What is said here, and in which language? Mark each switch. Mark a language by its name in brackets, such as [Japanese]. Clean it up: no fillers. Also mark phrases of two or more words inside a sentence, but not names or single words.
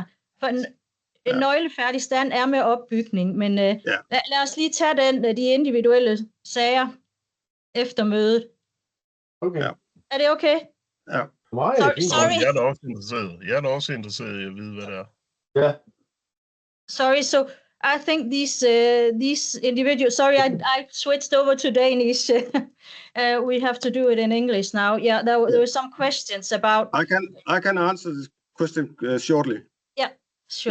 [Danish] For en nøglefærdig stand er med opbygning, men lad os lige tage de individuelle sager efter mødet. Okay. Ja. Er det okay? Ja. Sorry. Jeg er da også interesseret i at vide, hvad det er. Ja. [English] Sorry, so I think these individuals. Sorry, I switched over to Danish. We have to do it in English now. Yeah, there were some questions about. I can answer this question shortly. Yeah, sure.